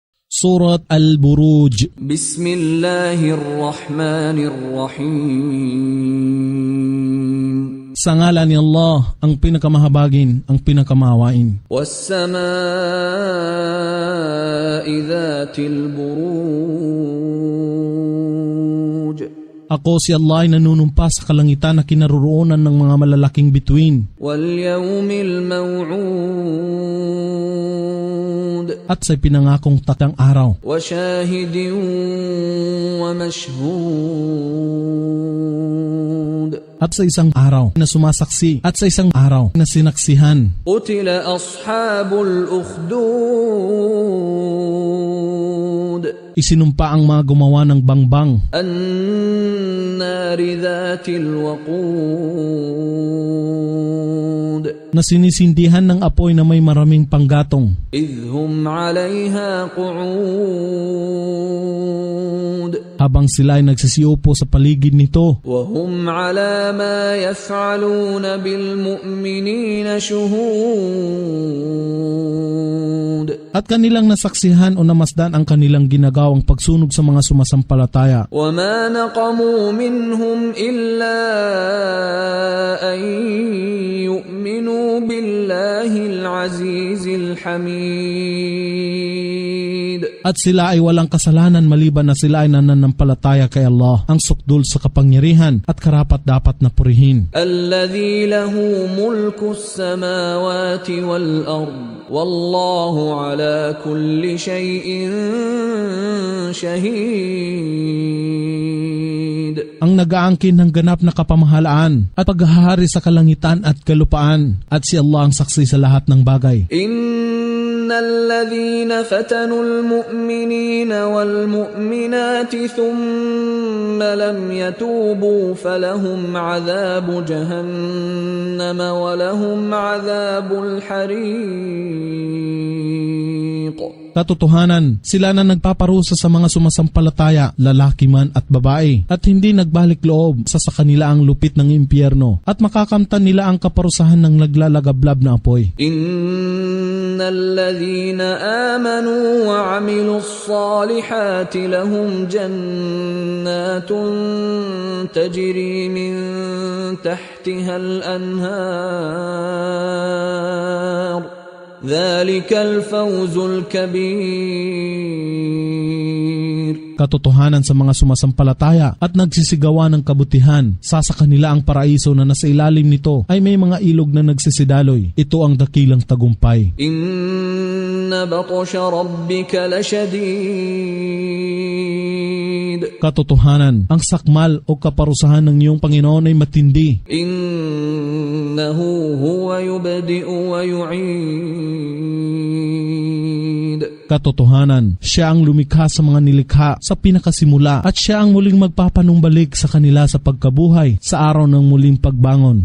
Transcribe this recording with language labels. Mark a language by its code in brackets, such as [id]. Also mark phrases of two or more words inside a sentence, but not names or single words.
[ar] Surat Al-Buruj. Bismillahirrahmanirrahim. [tl] Sa ngalan ni Allah, ang pinakamahabagin, ang pinakamahawain. [ar] والسماء ذات البروج. [tl] Ako si Allah ay nanunumpa sa kalangitan na kinaroroonan ng mga malalaking bituin. [ar] واليوم الموعود. [tl] At sa pinangakong takang araw. [ar] وشاهد ومشهود. [tl] At sa isang araw na sumasaksi. At sa isang araw na sinaksihan. [ar] قتل أصحاب الأخدود. [tl] Isinumpa ang mga gumawa ng bangbang. [ar] النار ذات الوقود. [tl] Na sinisindihan ng apoy na may maraming panggatong. [ar] إذ هم عليها قعود. [tl] Habang sila ay nagsisiupo sa paligid nito. [ar] وهم على ما يفعلون بالمؤمنين شهود. [tl] At kanilang nasaksihan o namasdan ang kanilang ginagawang pagsunog sa mga sumasampalataya. [ar] وما نقموا منهم إلا أن يؤمنوا بالله العزيز الحميد. [tl] At sila ay walang kasalanan maliban na sila ay nananampalataya kay Allah, ang sukdul sa kapangyarihan at karapat-dapat na purihin. [ar] الذي له ملك السماوات والأرض. والله على كل شيء شهيد. [tl] Ang nag-aangkin ng ganap na kapamahalaan at paghahari sa kalangitan at kalupaan, at si Allah ang saksi sa lahat ng bagay. [ar] الذين فتنوا المؤمنين والمؤمنات ثم لم يتوبوا فلهم عذاب جهنم ولهم عذاب الحريق. [tl] Katotohanan, sila na nagpaparusa sa mga sumasampalataya, lalaki man at babae, at hindi nagbalik loob sa kanila ang lupit ng impyerno, at makakamtan nila ang kaparusahan ng naglalagablab na apoy. [ar] إن الذين آمنوا وعملوا الصالحات لهم جنات تجري من تحتها الأنهار. ذلك الفوز الكبير. [tl] Katotohanan sa mga sumasampalataya at nagsisigawa ng kabutihan, sa kanila ang paraiso na nasa ilalim nito ay may mga ilog na nagsisidaloy. Ito ang dakilang tagumpay. [ar] إن بطش ربك لشديد. [tl] Katotohanan, ang sakmal o kaparusahan ng iyong Panginoon ay matindi. [ar] إنه هو يبدئ ويعيد. [tl] Katotohanan, siya ang lumikha sa mga nilikha sa pinakasimula, at siya ang muling magpapanumbalik sa kanila sa pagkabuhay sa araw ng muling pagbangon.